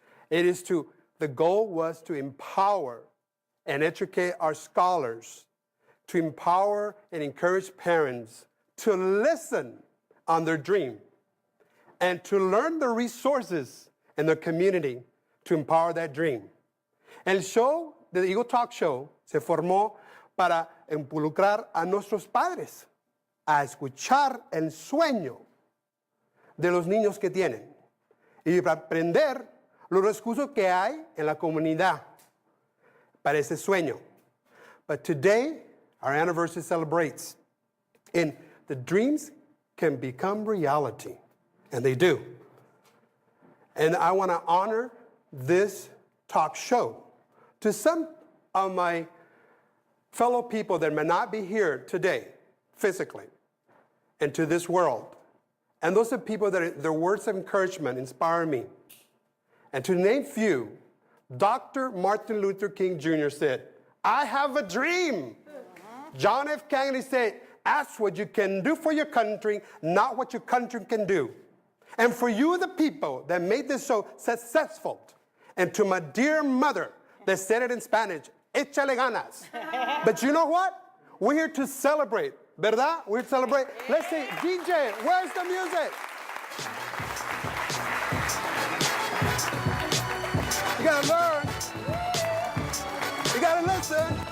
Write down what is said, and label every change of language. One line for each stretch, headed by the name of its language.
English: The goal was to empower and educate our scholars, to empower and encourage parents to listen on their dream and to learn the resources in their community to empower that dream.
Spanish: El show, the Eagle Talk Show, se formó para involucrar a nuestros padres a escuchar el sueño de los niños que tienen y para aprender los recursos que hay en la comunidad para ese sueño.
English: But today, our anniversary celebrates, and the dreams can become reality, and they do. And I want to honor this talk show to some of my fellow people that may not be here today, physically, and to this world. And those are people that their words of encouragement inspire me. And to name few, Dr. Martin Luther King Jr. said, "I have a dream." John F. Kennedy said, "Ask what you can do for your country, not what your country can do." And for you, the people that made this so successful, and to my dear mother that said it in Spanish,
Spanish: échale ganas.
English: But you know what? We're here to celebrate,
Spanish: ¿verdad?
English: We're here to celebrate. Let's say, DJ, where's the music? You gotta learn. You gotta listen.